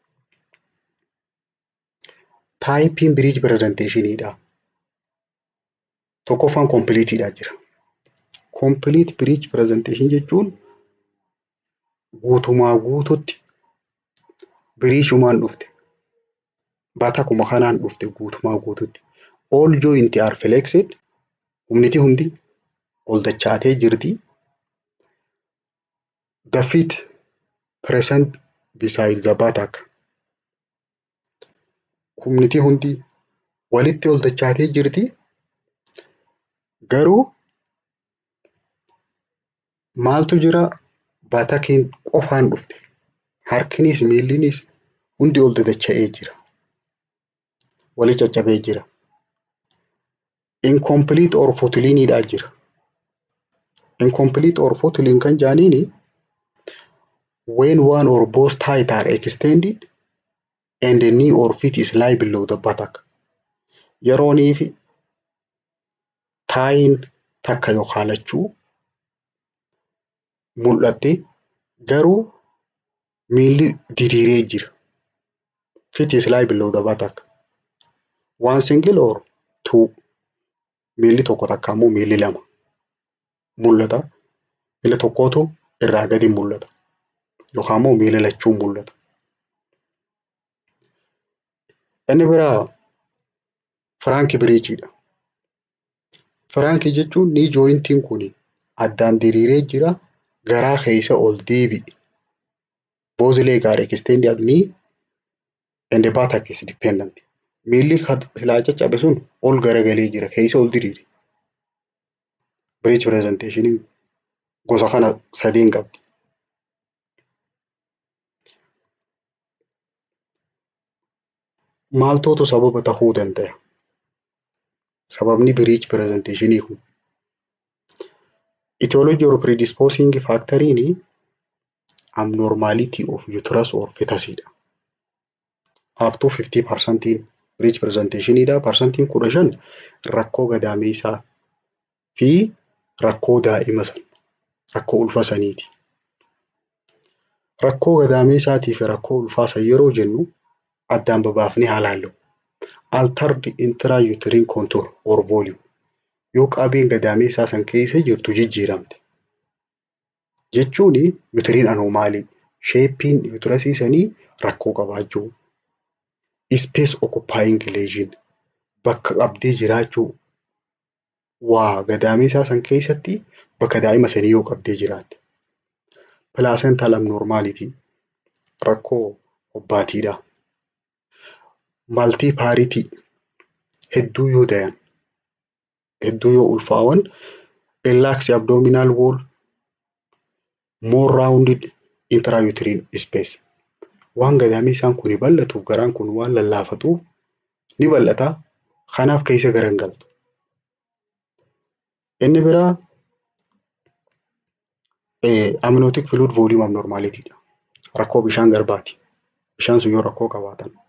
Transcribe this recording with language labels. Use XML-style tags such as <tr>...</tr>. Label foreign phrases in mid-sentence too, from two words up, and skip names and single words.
<om>Taayipiin</om> <en>breech presentationidha.</en> <om>Tokkoffaan kompiliitiidha jira.</om> <en>Complete breech presentation</en> <om>jechuun guutumaa guututti breechumaan dhufte. Batakuma kanaan dhufte guutumaa guututti.</om> <en>All joint are flexed.</en> <om>Humniti hundi ol dachaatee jirti.</om> <en>The feet present beside the buttock.</en> <om>Humniti hundi walitti ol dachaatee jirti. Garuu maaltu jira batakiin qofaan dhufte. Harkinis miillinis hundi ol dadacha'ee jira. Wali caccabee jira.</om> <en>Incomplete or footlinidha</en> <om>jira.</om> <en>Incomplete or footling</en> <om>kan jaaniini</om> <en>when one or both thighs are extended and the knee or feet is lie below the buttock.</en> <om>Yeroonii fi taayin takka yookaan lachuu mul'atte garuu miilli diriiree jira.</om> <en>Feet is lie below the buttock. One single or two.</en> <om>Miilli tokko takka ammoo miilli lama mul'ata. Miila tokkootu irraa gadi mul'ata. Yookaan ammoo miila lachuu mul'ata. Inni biraa Frank breechidha. Frank jechuun</om> <en>ni jointiin</en> <om>kun addaan diriiree jira. Garaa keessa ol deebi'e.</om> <en>Both legs are extended knee and the buttock is dependent.</en> <om>Miilli silaa caccabe sun ol garagalee jira. Keessa ol diriire.</om> <en>Breech presentationin</en> <om>gosa kana sadeen qabdi. Maaltootu sababa ta'uu danda'a?</om> <en>Sababni breech presentationii kun etiology or predisposing factoriin abnormality of uterus or fetusidha. Up to 50% breech presentationidha.</en> <om>Parsantiin 15 rakkoo gadaameessaa fi rakkoo daa'ima san rakkoo ulfa saniiti. Rakkoo gadaameessaatii fi rakkoo ulfaa san yeroo jennu addaan babaafnee haa laallu.</om> <en>Altered intrauterine contour or volume.</en> <om>Yoo qabeen gadaameessaa san keessa jirtu jijjiiramte. Jechuun utiriin anomaalii. Sheepiin uterasii sanii rakkoo qabaachuu.</om> <en>Space occupying lesion.</en> <om>Bakka qabdee jiraachuu. Waa gadaameessaa san keessatti bakka daa'ima sanii yoo qabdee jiraatte.</om> <en>Placenta abnormality</en> <om>rakkoo hobbaatiidha. Multiparity hedduu yoo dayan hedduu yoo ulfaa'an</om> <en>lax abdominal wall more rounded intrauterine space</en> <om>waan gadaamii isaan kun bal'atuuf garaan kun waan lallaafatuuf ni bal'ata kanaaf keessa garangaltu. Inni biraa</om> <en>amniotic fluid volume abnormality</en> <om>dha. Rakkoo bishaan garbaati. Bishaan sun yoo rakkoo qabaatan.</om>